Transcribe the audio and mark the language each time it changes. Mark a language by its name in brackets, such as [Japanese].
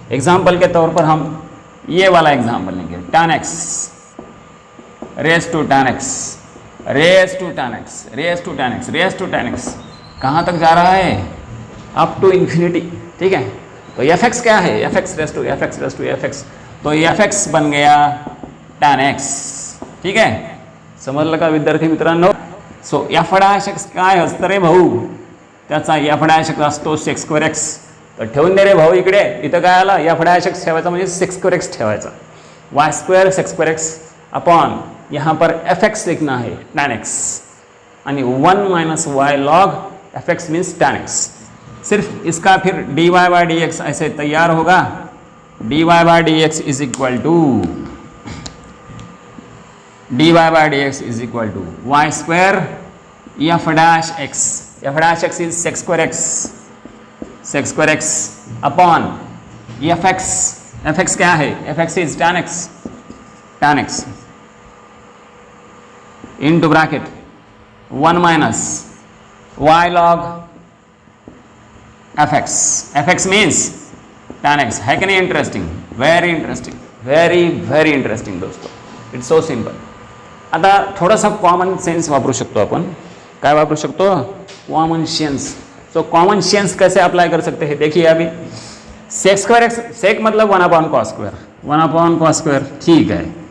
[Hindi] Example के तौर पर हम ये वाला एग्जाम्पल लेंगे, tan x raise to tan x कहाँ तक जा रहा है, अप टू इन्फिनिटी, ठीक है। तो एफ एक्स क्या है, F x raise to F x, तो एफ एक्स बन गया tan x, ठीक है। [Marathi] समजलं का विद्यार्थी मित्रांनो। सो एफ डॅश एक्स काय असतं रे भाऊ, त्याचा एफ डॅश एक्स असतो सेक्स स्क्वेअर एक्स। तर ठेवून दे रे भाऊ इकडे, इथं काय आला, एफ डॅश एक्स ठेवायचा म्हणजे सेक्स स्क्वेअर एक्स ठेवायचा, Y square sec square x upon [Hindi] यहाँ पर एफ एक्स लिखना है [Marathi] tan x आणि 1 minus Wai log F x means tan x। [Hindi] सिर्फ इसका फिर dy बाई डी एक्स ऐसे तैयार होगा, dy by D x is equal to [English] y square f dash x is sec square x upon f x [Hindi] क्या है, [English] f x is tan x into bracket 1 minus y log fx means tan x, [Hindi] है कि नहीं [English] Interesting, very interesting दोस्तों, it's so simple. [Marathi] आता थोडासा common sense वापरू शकतो आपण, काय वापरू शकतो, common sense. [Hindi] So common sense कैसे अप्लाई कर सकते हैं, देखिए अभी सेक्स स्क्वायर एक्स, सेक मतलब 1 अपॉन कॉस स्क्वायर, ठीक है।